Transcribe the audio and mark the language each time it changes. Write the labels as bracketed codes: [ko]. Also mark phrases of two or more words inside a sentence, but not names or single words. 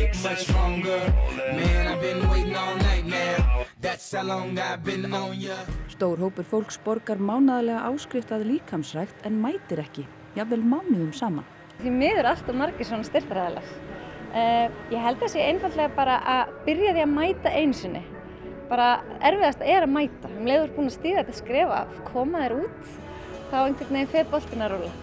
[en] much stronger. Man, I've been waiting all night now. That's how long I've been on ya. [is] Stór hópur fólks borgar mánaðarlega áskrift að líkamsrækt en mætir ekki, jafnvel mánuðum saman. Því miður alltaf margir svona styrktaraðilar. Ég held að sé einfaldlega bara að byrja því að mæta einu sinni. Bara erfiðast að mæta. Leið þú búin að stíga þetta skrefa, koma þér út, þá einhvern veginn fer boltinn að rúlla.